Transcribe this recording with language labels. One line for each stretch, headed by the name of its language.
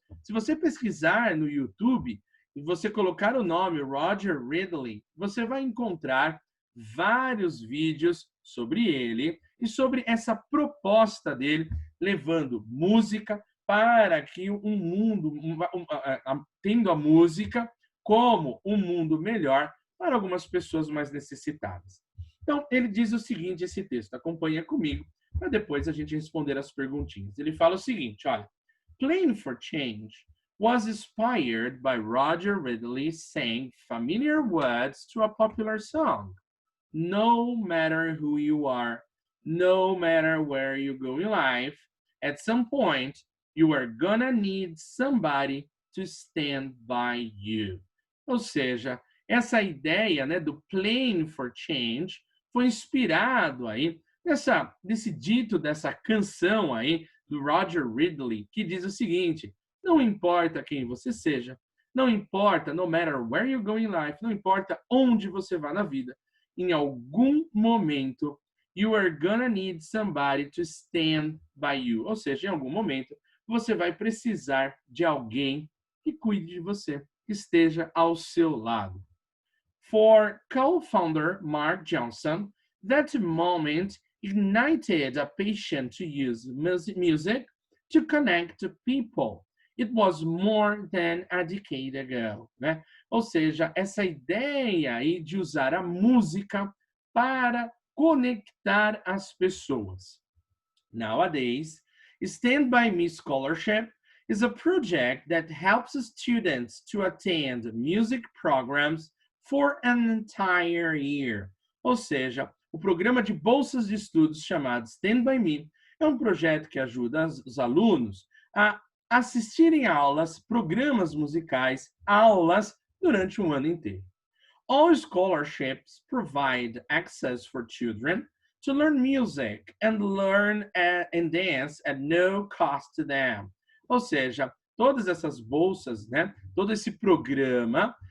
Portuguese: Se você pesquisar no YouTube e você colocar o nome Roger Redley, você vai encontrar vários vídeos sobre ele e sobre essa proposta dele, levando música para que um mundo, tendo a música como um mundo melhor para algumas pessoas mais necessitadas. Então, ele diz o seguinte, esse texto, acompanha comigo, para depois a gente responder as perguntinhas. Ele fala o seguinte, olha,
English: Playing for Change was inspired by Roger Ridley saying familiar words to a popular song. No matter who you are, no matter where you go in life, at some point, you are gonna need somebody to stand by you.
Portuguese: Ou seja, essa ideia, né, do Playing for Change foi inspirado aí desse dito, dessa canção aí do Roger Ridley, que diz o seguinte, não importa quem você seja, não importa,
English: no matter where you go in life,
Portuguese: não importa onde você vá na vida, em algum momento,
English: you are gonna need somebody to stand by you.
Portuguese: Ou seja, em algum momento, você vai precisar de alguém que cuide de você, que esteja ao seu lado.
English: For co-founder Mark Johnson, that moment ignited a passion to use music to connect to people. It was more than a decade ago, né?
Portuguese: Ou seja, essa ideia aí de usar a música para conectar as pessoas.
English: Nowadays, Stand By Me Scholarship is a project that helps students to attend music programs for an entire year.
Portuguese: Ou seja, o programa de bolsas de estudos chamado Stand By Me é um projeto que ajuda os alunos a assistirem a aulas, programas musicais, aulas durante um ano inteiro.
English: All scholarships provide access for children to learn music and learn and dance at no cost to them.
Portuguese: Ou seja, todas essas bolsas, né, todo esse programa,